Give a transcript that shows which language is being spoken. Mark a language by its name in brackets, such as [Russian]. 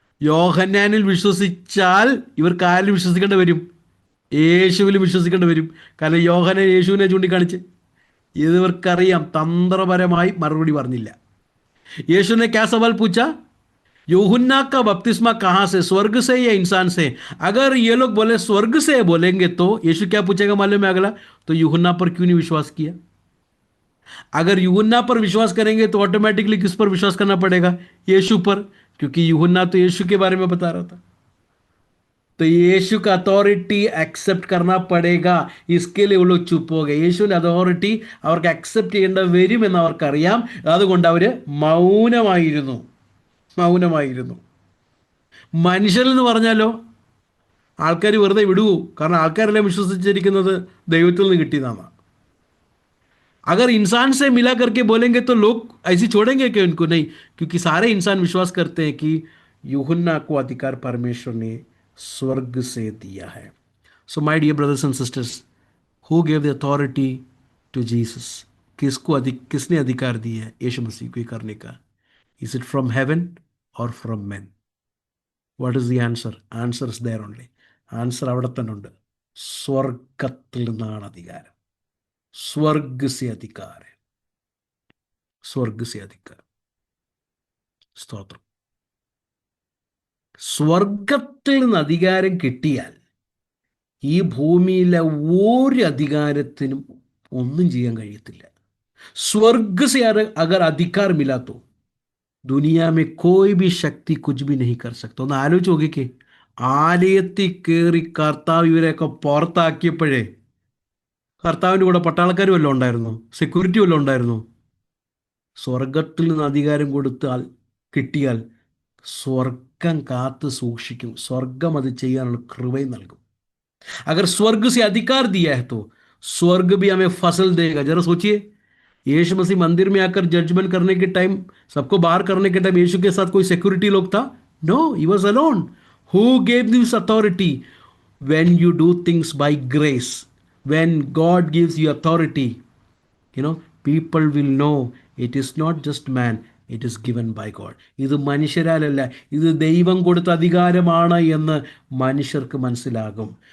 [Malayalam] യോഹന്നാനിൽ വിശ്വസിച്ചാൽ ഇവർക്ക് ആരിൽ വിശ്വസിക്കേണ്ടി വരും? യേശുവിൽ വിശ്വസിക്കേണ്ടി വരും. കാരണം യോഹന്നാൻ യേശുവിനെ ചൂണ്ടിക്കാണിച്ച്. ഇവർക്കറിയാം, തന്ത്രപരമായി മറുപടി പറഞ്ഞില്ല. [Hindi] यीशु ने क्या सवाल पूछा? यूहन्ना का बपतिस्मा कहां से, स्वर्ग से या इंसान से? अगर ये लोग बोले स्वर्ग से बोलेंगे तो यीशु क्या पूछेगा मालूम है अगला? तो यूहन्ना पर क्यों नहीं विश्वास किया? अगर यूहन्ना पर विश्वास करेंगे तो ऑटोमेटिकली किस पर विश्वास करना पड़ेगा? यीशु पर, क्योंकि यूहन्ना तो यीशु के बारे में बता रहा था. तो यीशु का अथॉरिटी एक्सेप्ट करना पड़ेगा. इसके लिए वो लोग चुप हो गए. [Malayalam] യേശുവിന്റെ അതോറിറ്റി അവർക്ക് അക്സെപ്റ്റ് ചെയ്യേണ്ട വരുമെന്ന് അവർക്കറിയാം. അതുകൊണ്ട് അവർ മൗനമായിരുന്നു. മനുഷ്യരിൽ എന്ന് പറഞ്ഞാലോ ആൾക്കാർ വെറുതെ വിടുവോ? കാരണം ആൾക്കാരെല്ലാം വിശ്വസിച്ചിരിക്കുന്നത് ദൈവത്തിൽ നിന്ന് കിട്ടിയതാണ്. [Hindi] अगर इंसान से मिला करके बोलेंगे तो लोग ऐसे छोड़ेंगे कि उनको? नहीं, क्योंकि सारे इंसान विश्वास करते हैं कि यूहन्ना को अधिकार परमेश्वर ने स्वर्ग से दिया है. [English] So my dear brothers and sisters, who gave the authority to Jesus? [Hindi] किसने अधिकार दिया है यीशु मसीह को करने का? [English] Is it from heaven और from man? What is the answer? Answer is there only. [Malayalam] Answer അവിടെ തന്നെ ഉണ്ട്. സ്വർഗത്തിൽ നിന്നാണ് അധികാരം. [Hindi] स्वर्ग से अधिकार है. स्वर्ग से अधिकार. [Malayalam] സ്തോത്രം. സ്വർഗത്തിൽ നിന്ന് അധികാരം കിട്ടിയാൽ ഈ ഭൂമിയിലെ ഒരു അധികാരത്തിനും ഒന്നും ചെയ്യാൻ കഴിയത്തില്ല. [Hindi] स्वर्ग से अगर अधिकार मिला तो दुनिया में कोई भी शक्ति कुछ भी नहीं कर सकता. [Malayalam] ഒന്ന് ആലോചിച്ച് നോക്കിക്കേ, ആലയത്തിൽ കയറി കർത്താവ് ഇവരെയൊക്കെ പുറത്താക്കിയപ്പോഴേ കർത്താവിൻ്റെ കൂടെ പട്ടാളക്കാർ വല്ലതും ഉണ്ടായിരുന്നു? സെക്യൂരിറ്റി വല്ലതും ഉണ്ടായിരുന്നു? സ്വർഗത്തിൽ നിന്ന് അധികാരം കൊടുത്താൽ കിട്ടിയാൽ സ്വർഗം കാത്ത് സൂക്ഷിക്കും. സ്വർഗം അത് ചെയ്യാനുള്ള കൃപയും നൽകും. [Hindi] अगर स्वर्ग से अधिकार दिया है तो स्वर्ग भी हमें फसल देगा. जरा सोचिए, यीशु मसीह मंदिर में आकर जजमेंट करने के टाइम, सबको बाहर करने के टाइम यीशु के साथ कोई सिक्योरिटी लोग था? [English] No, he was alone. Who gave this authority? when you do things by grace, when God gives you authority, people will know it is not just man, it is given by God. [Malayalam] ഇത് മനുഷ്യരാലല്ല, ഇത് ദൈവം കൊടുത്ത അധികാരമാണ് എന്ന് മനുഷ്യർക്ക് മനസ്സിലാകും.